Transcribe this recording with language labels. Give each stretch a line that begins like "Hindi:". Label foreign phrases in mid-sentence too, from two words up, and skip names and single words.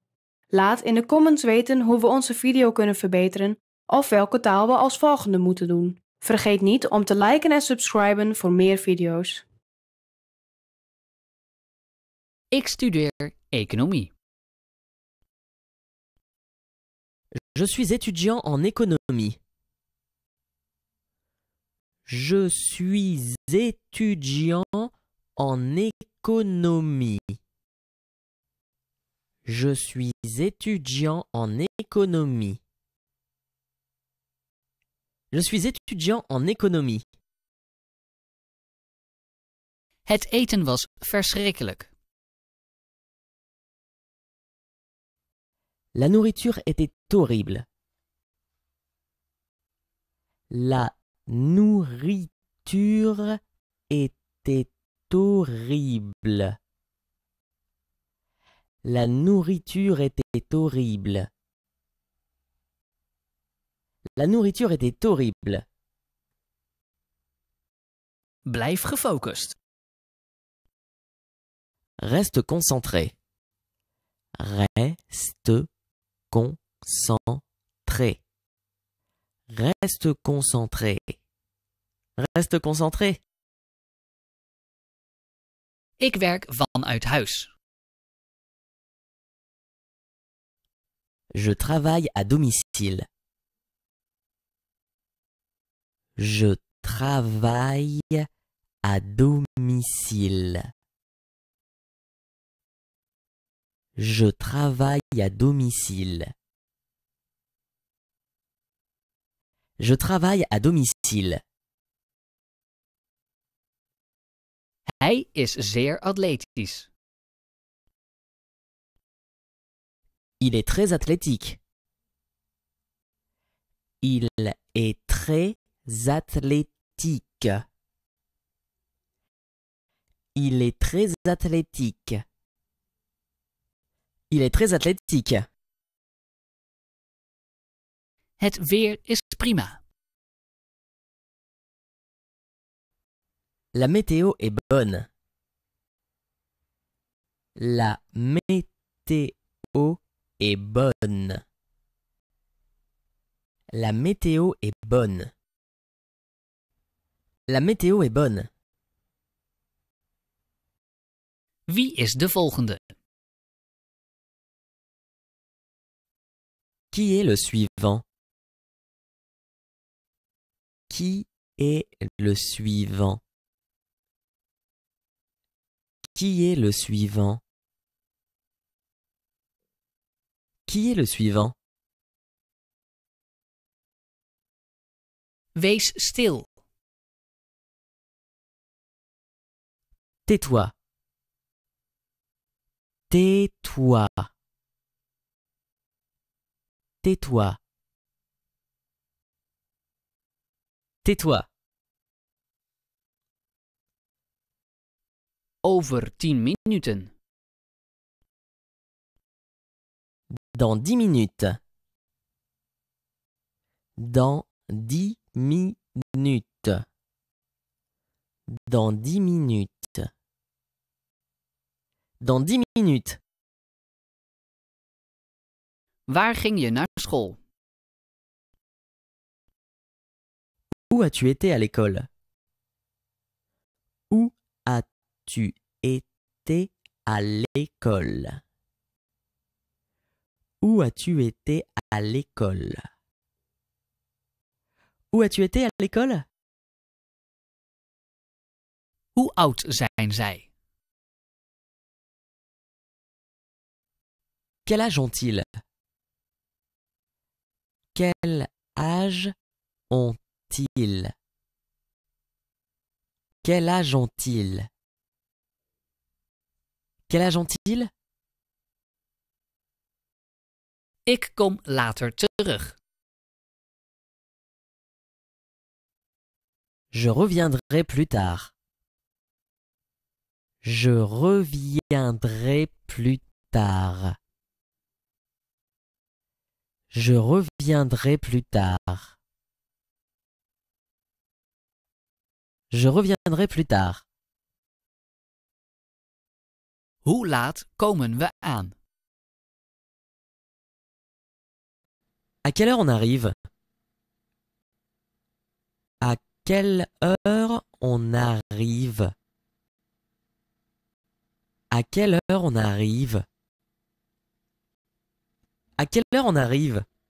Dutch: Laat in de comments weten hoe we onze video kunnen verbeteren of welke taal we als volgende moeten doen. Vergeet niet om te liken en subscriben voor meer video's. Ik studeer economie.
French: Je suis étudiant en économie. Je suis étudiant en économie. Je suis étudiant en économie. Je suis étudiant en économie.
Dutch: Het eten was verschrikkelijk.
French: La nourriture était horrible. La nourriture était horrible. La nourriture était horrible. La nourriture était horrible.
Dutch: Blijf gefocust.
French: Reste concentré. Reste concentré. Reste concentré. Reste concentré.
Dutch: Ik werk vanuit huis.
French: Je travaille à domicile. Je travaille à domicile. Je travaille à domicile. Je travaille à domicile.
Dutch: Hij is zeer atletisch.
French: Il est très athlétique. Il est très athlétique. Il est très athlétique. Il est très athlétique.
Dutch: Het weer is prima.
French: La météo est bonne. La météo est bonne. La météo est bonne. La météo est bonne.
Dutch: Wie is de volgende?
French: Qui est le suivant? Qui est le suivant? Qui est le suivant? Qui est le suivant?
Dutch: Wees stil.
French: Tais-toi. Tais-toi. Tais-toi. Tais-toi.
Dutch: Over 10 minuten.
French: Dans 10 minutes. Dans 10 minutes. Dans 10 minutes. Dans 10 minutes.
Dutch: Waar ging je naar school?
French: Où as-tu été à l'école? Où as-tu été à l'école? Où as-tu été à l'école? Où as-tu été à l'école?
Dutch: Hoe oud zijn zij?
French: Quel âge ont-ils? Quel âge ont-ils? Quel âge ont-ils? Quel âge ont-ils?
Dutch: Ik kom later terug.
French: Je reviendrai plus tard. Je reviendrai plus tard. Je reviendrai plus tard. Je reviendrai plus tard.
Dutch: Hoe laat komen we aan?
French: À quelle heure on arrive? À quelle heure on arrive? À quelle heure on arrive? À quelle heure on arrive?